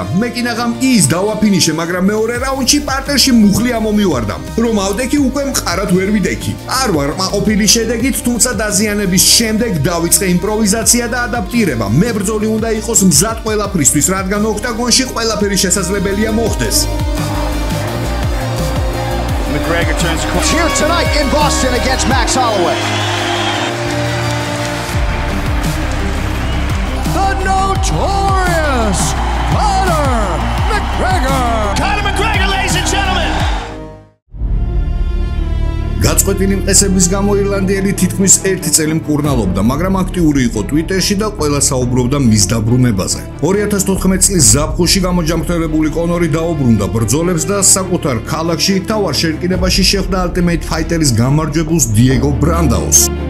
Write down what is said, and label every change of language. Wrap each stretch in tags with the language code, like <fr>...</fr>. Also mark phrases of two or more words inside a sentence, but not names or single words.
<ka>მე კინაღამ ის დავაფინიშე, მაგრამ მეორე რაუნდში პარტერში მუხლი ამომივარდა. რომ ავდექი უკვე მყარად ვერ ვიდექი. არ ვარ მაყოფილი შედეგით, თუმცა დაზიანების შემდეგ დავიწყე იმპროვიზაცია და ადაპტირება. მებრძოლი უნდა იყოს მზად ყველაფრისთვის, რადგან ოქტაგონში ყველაფერი შესაძლებელია მოხდეს.</ka> <en>McGregor turns here tonight in Boston against Max Holloway. Notorious Conor McGregor, ladies and gentlemen.</en> <ka>გაწყვეტილი მყესების გამო ირლანდიელი თითქმის 1 წელი მკურნალობდა, მაგრამ აქტიური იყო Twitter-ში და ყველა საუბრობდა მის დაბრუნებაზე. 2014 წლის ზაფხულში გამოჯამრთელებული კონორი დაუბრუნდა ბრძოლებს და საკუთარ ქალაქში თავარ შერკინებაში შეხვდა Ultimate Fighter-ის გამარჯვებულს დიეგო ბრანდაოს.</ka>